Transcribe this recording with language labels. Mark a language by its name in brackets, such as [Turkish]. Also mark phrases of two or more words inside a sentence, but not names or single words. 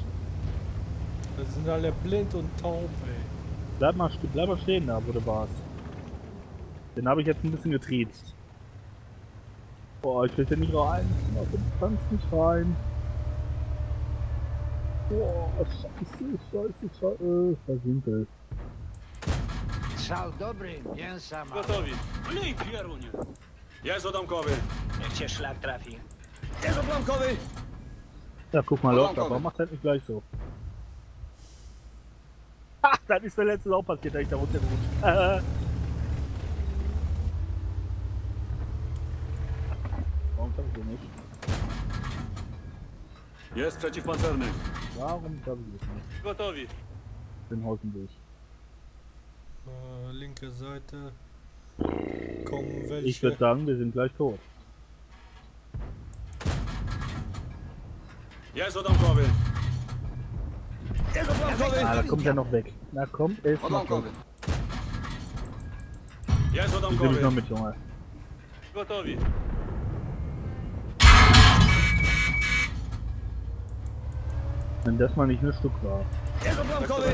[German] Wir sind alle blind und taub, ey. Bleib mal stehen da, wo du warst. Den habe ich jetzt ein bisschen getriezt. Boah, ich will hier nicht rein. Ich kannst nicht rein. Boah, scheiße. Versinkel. [Polish] Strzał dobry, mięsa ma. Gotowi. Lej pierunie. Jest odłamkowy. Niech cię szlak trafi. Jest odłamkowy. [German] Ja, guck mal, läuft aber macht halt nicht gleich so. Ach, das ist mir letztes auch passiert, dass ich da runterrutsche. Warum sag ich so nicht? [Polish] Jest przeciwpancerny. [German] Warum sag ich das nicht? [Polish] Gotowi. [German] Den Hausenweg. Linke Seite. Kommen welche. Ich würde sagen, wir sind gleich tot. [Polish] Jest odłamkowy. Jest odłamkowy. [German] Ah, da kommt er noch weg. Na kommt, er ist noch weg. [Polish] Odłamkowy. Jest [German] Die will ich [Polish] odłamkowy. [German] noch mit, Junge. [Polish] Gotowi. [German] Wenn das mal nicht ein Stück war. [Polish] Jest odłamkowy.